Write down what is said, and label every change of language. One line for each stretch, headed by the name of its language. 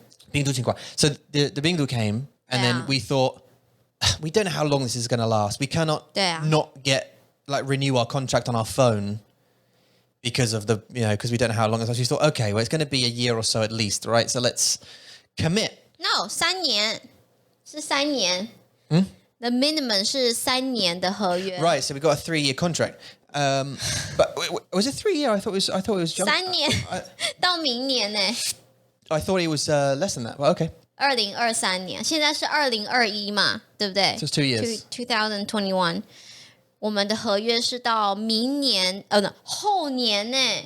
Chinese: 病毒情况
English: So the 病毒 came, and then we thought we don't know how long this is going to last. We cannot not renew our contract on our phone because of the because we don't know how long it's. So we thought okay, well it's going to be a year or so at least, right? So let's commit.
Chinese: No, 3年是3年。
English: The minimum
Chinese: 是3年的合约。
English: Right, so we got a 3-year contract. But was it 3 year? I thought it was
Chinese: 3年到明年呢。
English: I thought it was less than that. Well, okay.
Chinese: 2023年，现在是2021嘛，对不对？
English: So it's 2 years.
Chinese: 2021，我们的合约是到明年，后年呢。